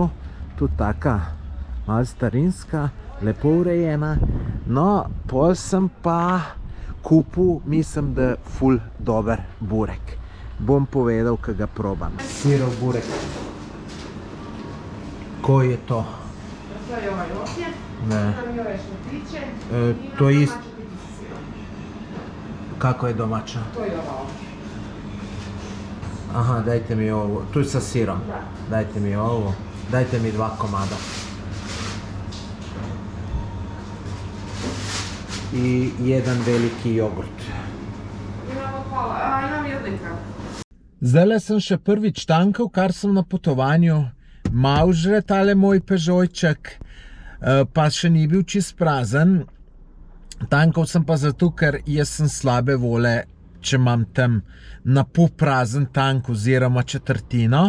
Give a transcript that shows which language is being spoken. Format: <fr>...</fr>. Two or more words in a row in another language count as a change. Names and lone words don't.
<sl>Tudi taka malo starinska, lepo urejena. No, pol sem pa kupil, mislim, da ful dober burek. Bom povedal, kaj ga probam.</sl> <hr>Sirov burek. Ko je to? To je ovaj ovdje, tam je ove šmetiće i to je domaća pizza s sirom.</hr> <sl>Kako je domača?</sl> <hr>To je ova ovdje. Aha, dajte mi ovo. Tu je sa sirom. Da. Dajte mi ovo. Dajte mi 2 komada. I jedan veliki jogurt. Imamo pola, imam jednika.</hr> <sl>Zdajle sem še prvič tankal, kar sem na potovanju. Mal žre tale moj Peugeotček, pa še ni bil čist prazen. Tankal sem pa zato, ker jaz sem slabe vole, če imam tam na pol prazen tank oziroma četrtino.</sl>